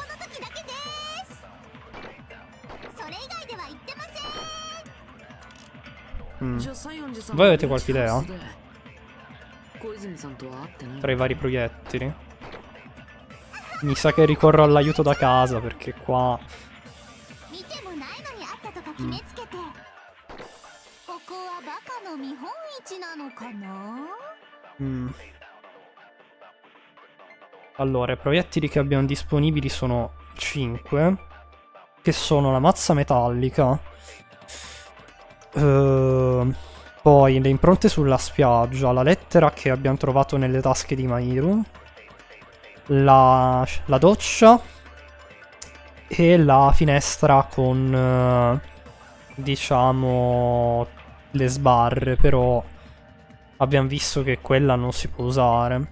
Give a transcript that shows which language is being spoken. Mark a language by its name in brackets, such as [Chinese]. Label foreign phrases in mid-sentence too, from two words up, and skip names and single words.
[Italian] Voi avete qualche idea? Tra i vari proiettili? Mi sa che ricorro all'aiuto da casa perché qua [Japanese] 決めつけて、ここはバカの見本市なのかな？ [Italian] Allora, i proiettili che abbiamo disponibili sono 5, che sono la mazza metallica, poi le impronte sulla spiaggia, la lettera che abbiamo trovato nelle tasche di Mahiru, la doccia e la finestra con, diciamo, le sbarre, però abbiamo visto che quella non si può usare.